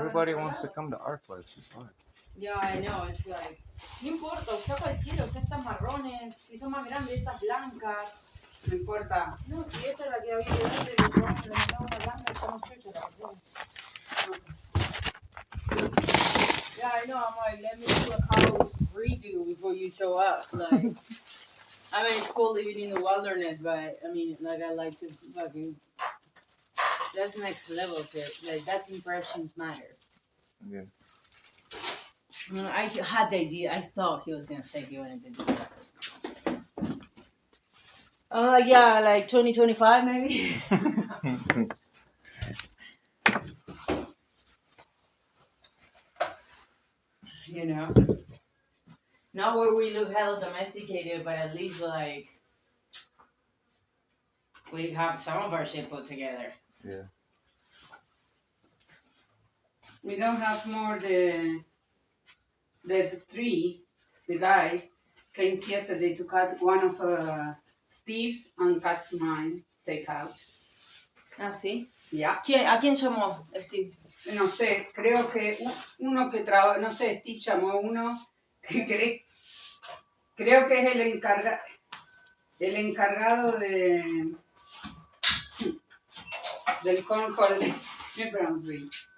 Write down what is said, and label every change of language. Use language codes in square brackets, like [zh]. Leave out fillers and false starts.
[en] Everybody [es] en otro [en] wants to [es] lado. [en] come to our place. It's fine. Yeah, I know, it's like... [es] No importa, usa cualquiera, usa estas marrones, si son más grandes, estas blancas. No importa. No, si esta es la que había delante, le mandamos una blanca, estamos chuchas, la verdad. [en] Yeah, I know, I'm like, let me do a house redo before you show up. Like, I mean, it's cool living in the wilderness, but I mean, like, I like to fucking... That's next level shit. Like, that's impressions matter. Yeah. I had the idea. I thought he was gonna say he wanted to do that. Yeah, like 2025 maybe. You know, not where we look hella domesticated, but at least like we have some of our shit put together. Yeah. We don't have more the tree. The guy came yesterday to cut one of Steve's and cuts mine. Take out. [es] Ah, sí. Yeah. ¿A quién llamó, Steve? No sé, creo que uno que trabaja, no sé, Steve llamó a uno que creo que es el encargado del cornhole de New Brunswick.